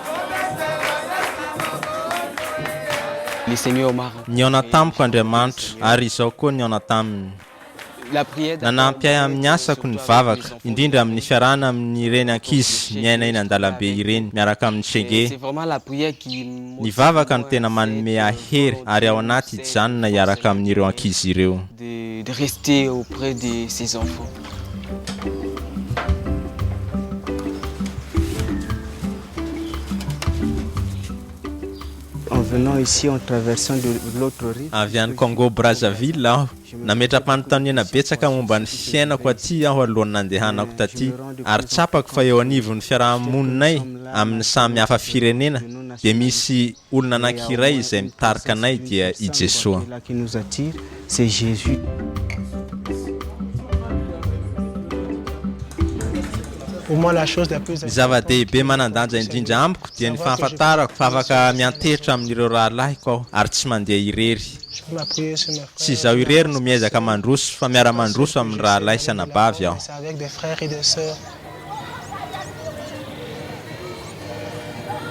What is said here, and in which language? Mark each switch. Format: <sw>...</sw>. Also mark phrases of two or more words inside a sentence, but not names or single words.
<mg>Niona tamiko Andriamanitra ary izao koa niona taminy. Nanampy ahy amin'ny asako ny vavaka, indrindra amin'ny fiarana amin'ny ireny ankizy miaina eny an-dalambe ireny miaraka amin'ny senge. Ny vavaka no tena manome ahy hery ary ao anaty hijanona hiaraka amin'ireo ankizy ireo.</mg> <fr>De rester auprès de ses enfants. En venant ici, en traversant de l'autre rive.</fr> <mg>Avy any Congo Brazzaville aho nametra-panontaniana betsaka momba ny fiainako aty aho alohan'ny nandehanako taty ary tsapako fa eo anivon'ny fiarahamoninay amin'ny samy hafa firenena dia misy olona anankiray izay mitarika anay dia i Jesoa.</mg> <fr>Qui nous attire, c'est Jésus.</fr> <mg>Ny zava-dehibe manandanja indrindra amiko dia ny fahafantarako fa afaka mianteritra amin'ireo rahalahiko aho ary tsy mandeha irery. Tsy izaho irery no miezaka mandroso fa miara-mandroso amin'ny rahalahy sy anabavy aho.</mg>